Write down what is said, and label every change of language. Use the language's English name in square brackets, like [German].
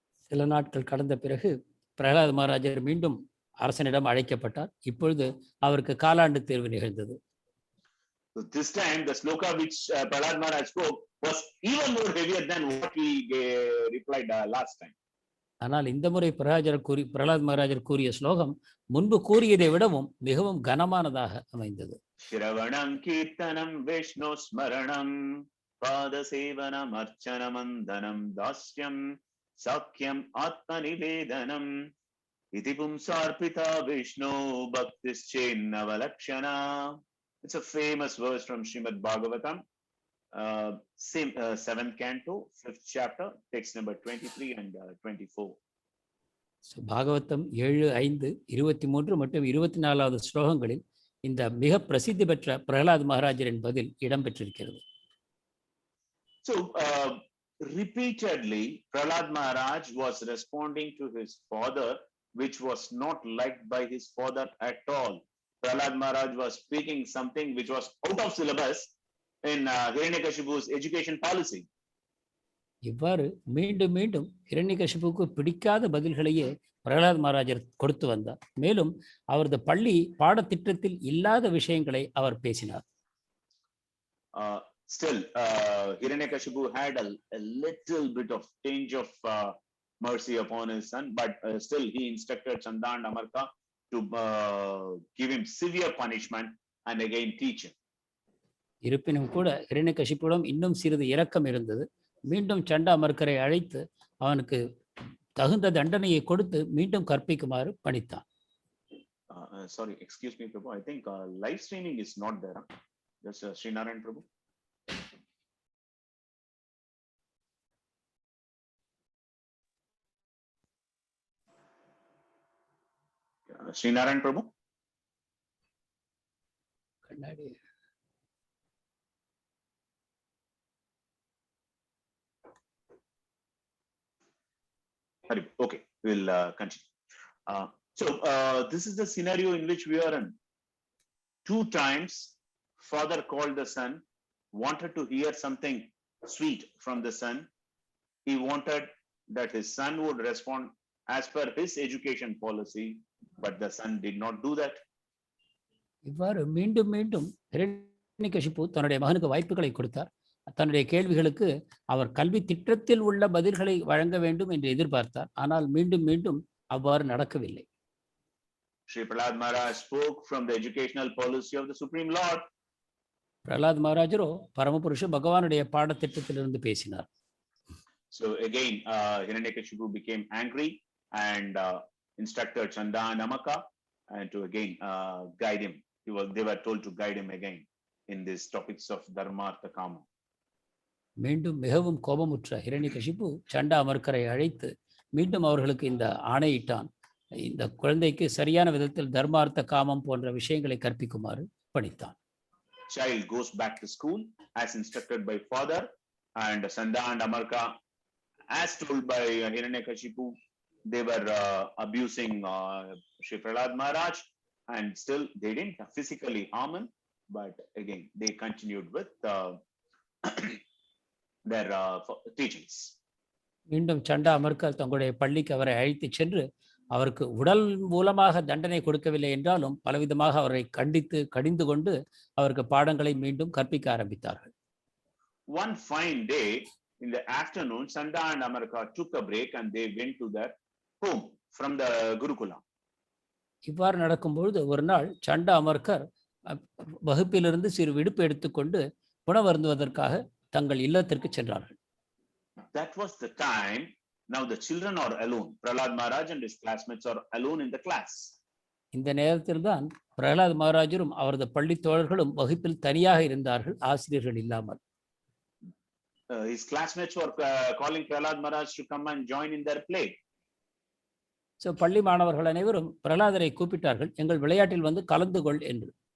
[Tamil] சில நாட்கள் கடந்த பிறகு பிரகலாத் மகாராஜர் மீண்டும் அரசனிடம் அழைக்கப்பட்டார். இப்பொழுது அவருக்கு காலாண்டு தேர்வு நிகழ்ந்தது. [English] So this time the sloka which Prahlad Maharaj spoke was even more heavier than what he replied last time. [Tamil] ஆனால் இந்த முறை பிரகலாத் மகாராஜர் கூறிய ஸ்லோகம் முன்பு கூறியதை விடவும் மிகவும் கனமானதாக அமைந்தது. [Sanskrit] Shravanam kirtanam vishnu smaranam padasevanam archanamandanam dasyam sakyam atmanivedanam iti pumsarpita vishnu bhaktischennava [English] It's a famous verse from Srimad Bhagavatam, 7th canto, 5th chapter, text number 23 and 24. [Tamil] Bhagavatam 7:5, 23 மற்றும் 24வது ஸ்லோகங்களில் இந்த மிக பிரசித்தி பெற்ற பிரகலாத் மகாராஜரின் பதில் இடம்பெற்றிருக்கிறது. [English] So repeatedly, Prahlad Maharaj was responding to his father, which was not liked by his father at all. Prahlad Maharaj was speaking something which was out of syllabus in Hiranyakashipu's education policy. [Tamil] இவ்வாறு மீண்டும் மீண்டும் ஹிரண்யகசிபுவுக்கு பிடிக்காத பதில்களையே பிரகலாத் மகாராஜர் கொடுத்து வந்தார். மேலும் அவரது பள்ளி பாடத்திட்டத்தில் இல்லாத விஷயங்களை அவர் பேசினார். [English] Still, Hiranyakashipu had a little bit of tinge of mercy upon his son, but still he instructed Chanda and Amarka to give him severe punishment and again teach him. [Tamil] இருப்பினும் கூட ஹிரண்யகசிபுவிடம் இன்னும் சிறிது இரக்கம் இருந்தது. மீண்டும் சண்டா அமர்க்கரை அழைத்து அவனுக்கு தகுந்த தண்டனையை கொடுத்து மீண்டும் கற்பிக்குமாறு பணித்தான். [English] Sorry, excuse me, Prabhu. I think live streaming is not there. Just Srinarayan Prabhu. Srinarayan Prabhu. [Tamil] கண்ணாடி [English] Okay, we'll continue. So this is the scenario in which we are in. 2 times, father called the son, wanted to hear something sweet from the son. He wanted that his son would respond as per his education policy, but the son did not do that. [Tamil] இவ்வாறு மீண்டும் மீண்டும் ஹிரண்யகசிபு தன்னுடைய மகனுக்கு வாய்ப்புகளை கொடுத்தார். தன்னுடைய கேள்விகளுக்கு அவர் கல்வி திட்டத்தில் உள்ள பதில்களை வழங்க வேண்டும் என்று எதிர்பார்த்தார். ஆனால் மீண்டும் மீண்டும் அவ்வாறு நடக்கவில்லை. [English] Shri Prahlad Maharaj spoke from the educational policy of the Supreme Lord. [Tamil] Pralhad மகாராஜரோ பரமபுருஷ பகவானுடைய பாடத்திட்டத்திலிருந்து பேசினார். [English] So again, Hiranyakashipu became angry and instructed Chanda and Amaka and to again guide him. They were told to guide him again in these topics of Dharma, Artha, Kama. [Tamil] மீண்டும் மிகவும் கோபமுற்ற ஹிரண்யகசிபு சண்டா அமர்க்கரை அழைத்து மீண்டும் அவர்களுக்கு இந்த ஆணையிட்டான். இந்த குழந்தைக்கு சரியான விதத்தில் தர்மார்த்த காமம் போன்ற விஷயங்களை கற்பிக்குமாறு பணித்தான். [English] Child goes back to school as instructed by father, and Sanda and Amarka, as told by Hiranyakashipu, they were abusing Shri Prahlad Maharaj, and still they didn't physically harm him, but again they continued with their teachings. [Tamil] மீண்டும் சண்டா அமர்க்கர் தங்களுடைய பள்ளிக்கு அவரை அழைத்து சென்று அவருக்கு உடல் மூலமாக தண்டனை கொடுக்கவில்லை என்றாலும் பலவிதமாக அவரை கடிந்து கொண்டு அவருக்கு பாடங்களை மீண்டும் கற்பிக்க ஆரம்பித்தார்கள். [English] One fine day in the afternoon, Sanda and Amarka took a break and they went to their home from the Gurukula. [Tamil] இவ்வாறு நடக்கும்பொழுது ஒரு நாள் சண்டா அமர்க்கர் வகுப்பிலிருந்து சிறு விடுப்பு எடுத்துக்கொண்டு உணவருந்துவதற்காக தங்கள் இல்லத்திற்கு சென்றார்கள். [English] That was the time. Now the children are alone. Prahlad Maharaj and his classmates are alone in the class. [Tamil] இந்த நேரத்தில் தான் பிரகலாத் மகாராஜரும் அவரது பள்ளி தோழர்களும் வகுப்பில் தனியாக இருந்தார்கள், ஆசிரியர்கள் இல்லாமல். [English] His classmates were calling Prahlad Maharaj to come and join in their play. [Tamil] So பள்ளி மாணவர்கள் அனைவரும் பிரகலாதரை கூப்பிட்டார்கள், எங்கள் விளையாட்டில் வந்து கலந்து கொள் என்று.